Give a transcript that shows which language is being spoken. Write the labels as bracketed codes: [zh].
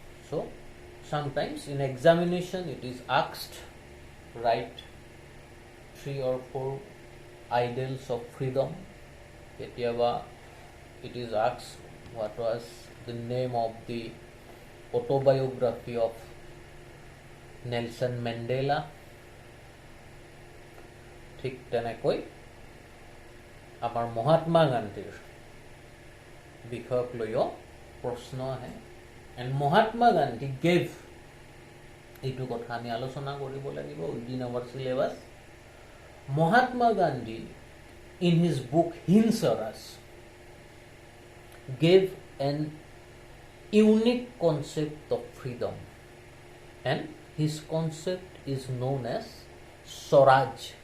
[en] So sometimes in examination it is asked, write 3 or 4 ideals of freedom. [as] Ketiaba [en] it is asked, what was the name of the autobiography of Nelson Mandela? [as] ঠিক তেনেকৈ আমাৰ মহাত্মা গান্ধীৰ বিষয়ক লৈও প্ৰশ্ন আহে। [en] and Mahatma Gandhi gave, [as] এইটো কথা আমি আলোচনা কৰিব লাগিব [en] Within our syllabus. Mahatma Gandhi in his book Hind Swaraj gave an unique concept of freedom, and his concept is known as Swaraj.